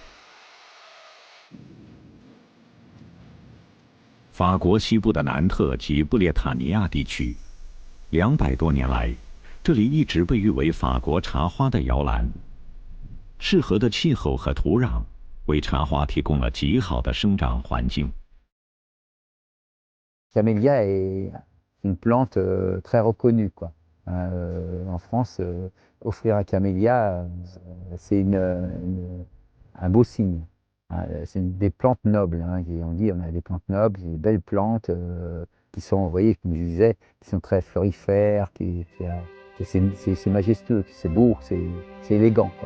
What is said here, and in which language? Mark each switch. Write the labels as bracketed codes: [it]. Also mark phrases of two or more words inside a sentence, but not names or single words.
[zh] 法国西部的南特及布列塔尼亚地区，200多年来，这里一直被誉为法国茶花的摇篮。适合的气候和土壤，为茶花提供了极好的生长环境。 [fr] Camélia est une plante très reconnue, quoi. En France, offrir un camélia, c'est un beau signe. C'est des plantes nobles. On dit on a des plantes nobles, des belles plantes qui sont, vous voyez, comme je disais, qui sont très florifères, qui C'est majestueux, c'est beau, c'est élégant, quoi.